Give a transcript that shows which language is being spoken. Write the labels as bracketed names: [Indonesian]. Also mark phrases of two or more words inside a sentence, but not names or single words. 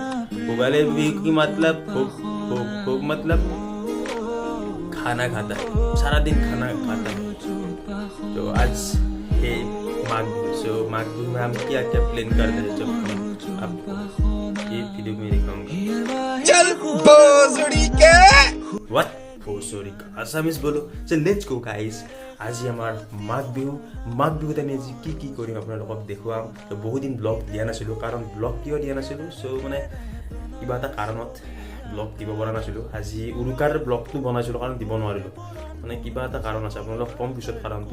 [Hindi] भोगाली बिहू की मतलब भोग मतलब खाना खाता है, सारा दिन खाना खाता है। तो आज है माघ बिहू। सो माघ बिहू में हम क्या क्या प्लान कर रहे हैं जब आप ये वीडियो में दिखाऊंगा। चल भोसड़ी के व्हाट भोसड़ी का आसामीज बोलो। [English] so let's go guys. [Assamese] আজি আমাৰ মাঘ বিহুত আমি আজি কি কৰিম আপোনালোকক দেখুৱাম। তো বহুত দিন ব্লগ দিয়া নাছিলোঁ, কাৰণ ব্লগ কিয় দিয়া নাছিলোঁ, চ' মানে কিবা এটা কাৰণত ব্লগ দিব পৰা নাছিলোঁ। আজি উৰুকাৰ ব্লগটো বনাইছিলোঁ কাৰণ দিব নোৱাৰিলোঁ, মানে কিবা এটা কাৰণ আছে, আপোনালোক কম পিছত কাৰণটো।